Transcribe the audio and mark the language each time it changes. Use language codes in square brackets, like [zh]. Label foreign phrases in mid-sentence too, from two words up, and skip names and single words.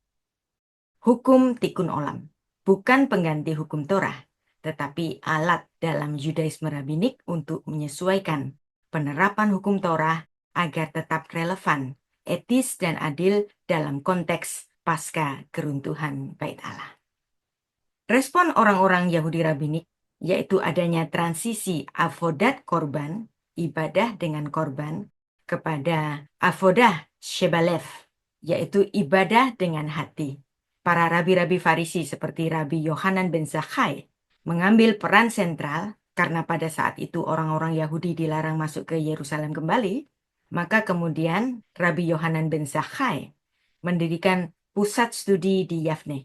[id] Hukum [he] תיקון עולם [id] bukan pengganti hukum Torah, tetapi alat dalam Yudaisme rabbinik untuk menyesuaikan penerapan hukum Torah agar tetap relevan, etis, dan adil dalam konteks pasca keruntuhan Bait Allah. Respon orang-orang Yahudi rabbinik, yaitu adanya transisi [he] עבודת קרבן, [id] ibadah dengan korban, kepada [he] עבודה שבלב, [id] yaitu ibadah dengan hati. Para rabi-rabi Farisi seperti Rabi Yohanan ben Zakkai mengambil peran sentral karena pada saat itu orang-orang Yahudi dilarang masuk ke Yerusalem kembali, maka kemudian Rabi Yohanan ben Zakkai mendirikan pusat studi di Yavne.